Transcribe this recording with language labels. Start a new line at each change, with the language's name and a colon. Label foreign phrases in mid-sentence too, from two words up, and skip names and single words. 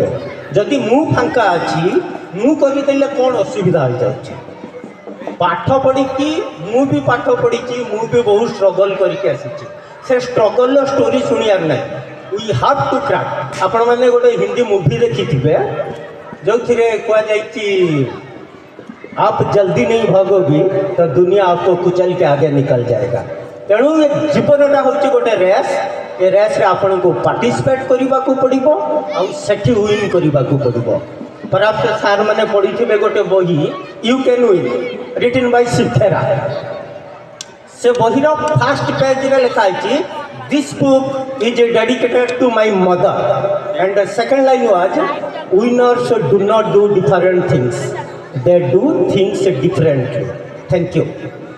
Odia: ଯଦି ମୁଁ ଫାଙ୍କା ଅଛି, ମୁଁ କରିଦେଲେ କ'ଣ ଅସୁବିଧା ହୋଇଯାଉଛି? ପାଠ ପଢ଼ିକି ମୁଁ ବି ପାଠ ପଢ଼ିଛି, ମୁଁ ବି ବହୁତ ଷ୍ଟ୍ରଗଲ୍ କରିକି ଆସିଛି। ସେ ଷ୍ଟ୍ରଗଲ୍ର ଷ୍ଟୋରି ଶୁଣିବାର ନାହିଁ।
English: we have to crack.
Odia: ଆପଣମାନେ ଗୋଟେ ହିନ୍ଦୀ ମୁଭି ଦେଖିଥିବେ ଯେଉଁଥିରେ କୁହାଯାଇଛି,
Hindi: आप जल्दी नहीं भागोगी तो दुनिया आपको कुचल के आगे निकल जाएगा।
Odia: ତେଣୁ ଏ ଜୀବନଟା ହେଉଛି ଗୋଟେ ରେସ୍। ଏ ରେସ୍ରେ ଆପଣଙ୍କୁ ପାର୍ଟିସିପେଟ୍ କରିବାକୁ ପଡ଼ିବ, ଆଉ ସେଠି ୱିନ୍ କରିବାକୁ ପଡ଼ିବ। ପରାପ୍ସ ସାର୍ମାନେ ପଢ଼ିଥିବେ ଗୋଟେ ବହି, ୟୁ କ୍ୟାନ୍ ୱିନ୍,
English: written by
Odia: ସିଥେରା। ସେ ବହିର
English: first page
Odia: ଲେଖା ହେଇଛି,
English: this book is dedicated to my mother, and second line was, winners do not do different things, they do things differently. Thank you.